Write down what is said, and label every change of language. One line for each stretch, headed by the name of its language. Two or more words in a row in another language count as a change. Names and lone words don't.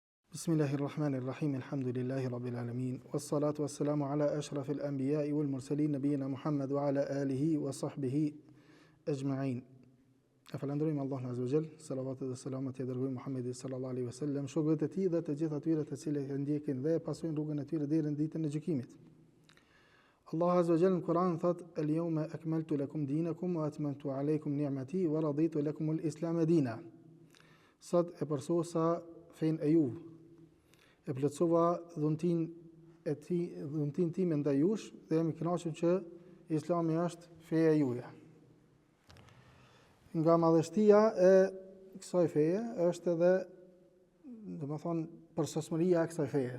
Arabic: بسم الله الرحمن الرحيم، الحمد لله رب العالمين، والصلاة والسلام على أشرف الأنبياء والمرسلين، نبينا محمد وعلى آله وصحبه أجمعين.
Albanian: E falenderojmë Allahun
Arabic: عز وجل,
Albanian: salavatet dhe selamet i dërguar Muhammedit
Arabic: صلى الله عليه وسلم,
Albanian: shokëve të tij dhe të gjithë atyre të cilët e ndjekin dhe pasojnë rrugën e tyre deri në ditën e gjykimit. Allah
Arabic: عز وجل
Albanian: në Kur'an thot:
Arabic: "اليوم أكملت لكم دينكم وأتممت عليكم نعمتي ورضيت لكم الإسلام دينا."
Albanian: Sot e përsosa fen e juve. E plotësova dhuntin time ndaj jush dhe jam i kënaqur që Islami është feja juaj. Nga madhështia e kësaj feje është edhe, domethënë, përsosmëria e kësaj feje.